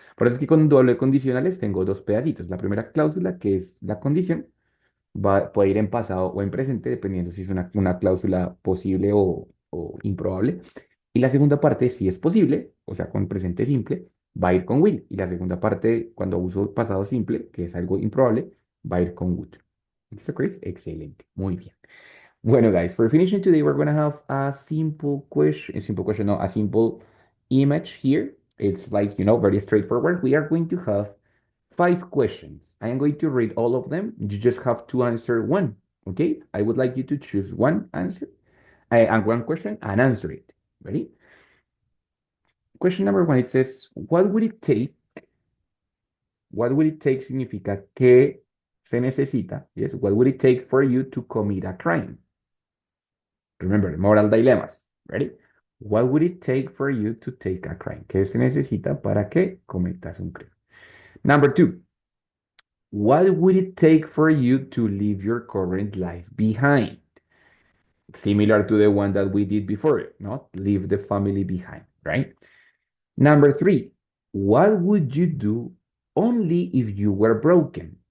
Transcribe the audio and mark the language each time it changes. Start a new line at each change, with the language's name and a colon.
Spanish: Por eso es que con doble condicionales tengo dos pedacitos. La primera cláusula, que es la condición, puede ir en pasado o en presente, dependiendo si es una cláusula posible o improbable. Y la segunda parte, si es posible, o sea, con presente simple, va a ir con will. Y la segunda parte, cuando uso pasado simple, que es algo improbable, va a ir con would. ¿Listo, Chris? Excelente. Muy bien.
English: Bueno, guys, for finishing today, we're going to have a simple question, no, a simple image here. It's like, very straightforward. We are going to have 5 questions. I am going to read all of them. You just have to answer one, okay? I would like you to choose one answer and one question and answer it. Ready? Question number one, it says, what would it take? What would it take
Spanish: significa que se necesita.
English: Yes, what would it take for you to commit a crime? Remember, moral dilemmas. Ready? What would it take for you to take a crime?
Spanish: ¿Qué se necesita para que cometas un crimen?
English: Number two, what would it take for you to leave your current life behind? Similar to the one that we did before, not leave the family behind, right? Number three, what would you do only if you were broken?